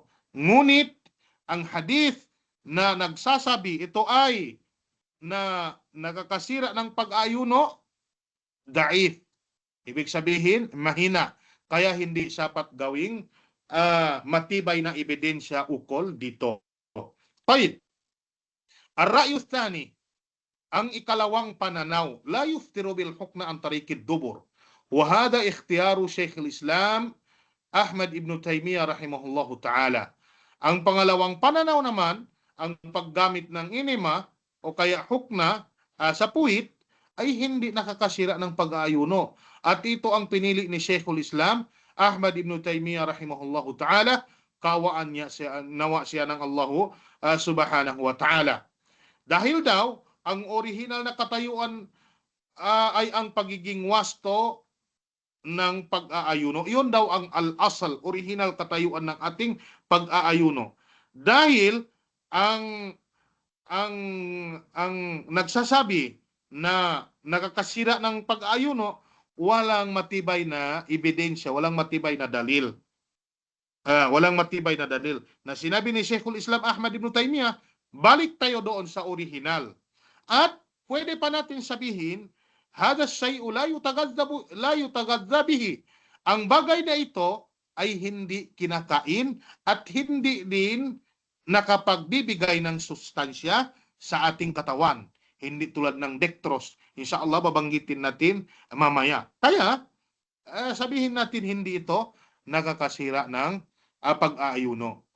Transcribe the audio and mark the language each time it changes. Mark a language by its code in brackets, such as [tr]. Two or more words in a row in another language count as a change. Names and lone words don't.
[tl] Ngunit ang hadith na nagsasabi ito ay na nakakasira ng pag-ayuno, da'if. Ibig sabihin, mahina. Kaya hindi sapat gawing matibay na ebidensya ukol dito. [ar] طيب الرأي الثاني, [tl] ang ikalawang pananaw, [ar] لا يفطر بالحقنة عن طريق الدبر. وهذا اختيار شيخ الإسلام أحمد ابن تيمية رحمه الله تعالى. [tl] Ang pangalawang pananaw naman, ang paggamit ng enema o kaya hukna sa puwit ay hindi nakakasira ng pag-aayuno. At ito ang pinili ni Sheikhul Islam Ahmad ibn Taymiyyah [ar] رحمه الله تعالى, [tl] kawaan nawa siya ng Allah [ar] سبحانه وتعالى. [tl] Dahil daw, ang original na katayuan ay ang pagiging wasto ng pag-aayuno. Iyon daw ang al-asal, original katayuan ng ating pag-aayuno. Dahil ang nagsasabi na nakakasira ng pag-aayuno, walang matibay na ebidensya, walang matibay na dalil. Walang matibay na dalil. Na sinabi ni Sheikhul Islam Ahmad ibn Taymiyyah, balik tayo doon sa orihinal. At pwede pa natin sabihin, [ar] هذا شيء لا يتغذى به. [tl] Ang bagay na ito ay hindi kinakain at hindi din nakapagbibigay ng sustansya sa ating katawan. Hindi tulad ng dextrose. Inshallah, babanggitin natin mamaya. Kaya, sabihin natin hindi ito nakakasira ng pag-aayuno.